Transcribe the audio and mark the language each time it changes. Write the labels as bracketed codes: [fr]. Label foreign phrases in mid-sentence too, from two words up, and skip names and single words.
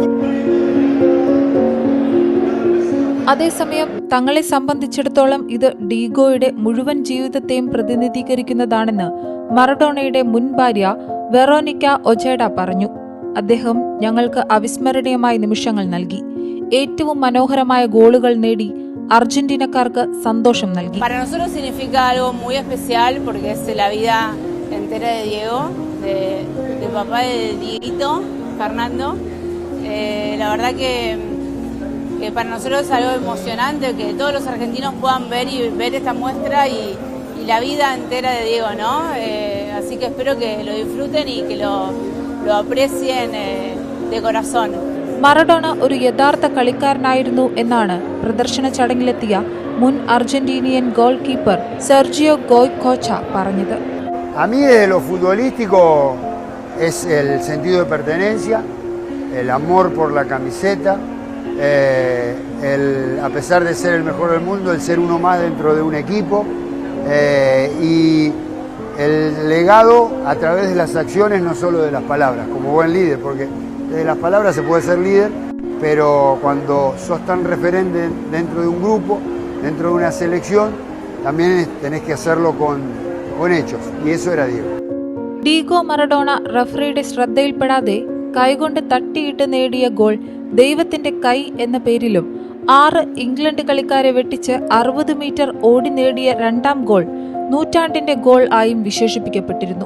[ml] അതേസമയം തങ്ങളെ സംബന്ധിച്ചിടത്തോളം ഇത് ഡീഗോയുടെ മുഴുവൻ ജീവിതത്തെയും പ്രതിനിധീകരിക്കുന്നതാണെന്ന് മറഡോണയുടെ മുൻ ഭാര്യ വെറോനിക്ക ഒജേഡ പറഞ്ഞു. അദ്ദേഹം ഞങ്ങൾക്ക് അവിസ്മരണീയമായ നിമിഷങ്ങൾ നൽകി, ഏറ്റവും മനോഹരമായ ഗോളുകൾ നേടി അർജന്റീനക്കാർക്ക് സന്തോഷം നൽകി. [es] Para nosotros significa algo muy especial porque es la vida entera de Diego, de papá de Dieguito, Fernando. La verdad que para nosotros es algo emocionante que todos los argentinos puedan ver esta muestra y la vida entera de Diego, ¿no? Así que espero que lo disfruten y que lo aprecien de corazón. [ml] മറഡോണ ഒരു യഥാർത്ഥ കളിക്കാരനായിരുന്നു എന്നാണ് പ്രദർശന ചടങ്ങിലെത്തിയ മുൻ അർജന്റീനിയൻ [en] goal keeper [ml] സെർജിയോ ഗോയ്കോച്ച പറഞ്ഞത്. [es] A mí de lo futbolístico es el sentido de pertenencia, el amor por la camiseta, a pesar de ser el mejor del mundo, el ser uno más dentro de un equipo y el legado a través de las acciones, no solo de las palabras, como buen líder, porque de las palabras se puede ser líder, pero cuando sos tan referente dentro de un grupo, dentro de una selección, también tenés que hacerlo con hechos, y eso era Diego. [ml] ഡീഗോ മറഡോണ റഫറിയുടെ ശ്രദ്ധയിൽപ്പെടാതെ കൈകൊണ്ട് തട്ടിയിട്ട് നേടിയ ഗോൾ ദൈവത്തിന്റെ കൈ എന്ന പേരിലും 6 ഇംഗ്ലണ്ട് കളിക്കാരെ വെട്ടിച്ച് 60 മീറ്റർ ഓടി നേടിയ 2ാം ഗോൾ നൂറ്റാണ്ടിന്റെ ഗോൾ ആയും വിശേഷിപ്പിക്കപ്പെട്ടിരുന്നു.